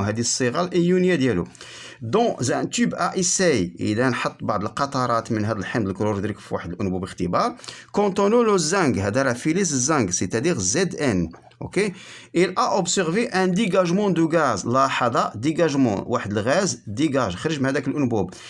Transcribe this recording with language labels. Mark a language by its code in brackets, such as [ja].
[ar] هذه الصيغة الإيونية ديالو. [fr] Dans un tube à essai. [ar] إذا نحط بعض القطرات من هذا الحمض الكلورهيدريك في واحد الأنبوب اختبار. [fr] Contenant le zinc. [ar] هذا راه فلز الزنك c'est-à-dire Zn. Ok. [fr] Il a observé un dégagement de gaz. [ar] لاحظ dégagement واحد الغاز ديجاج خرج من هذاك الأنبوب.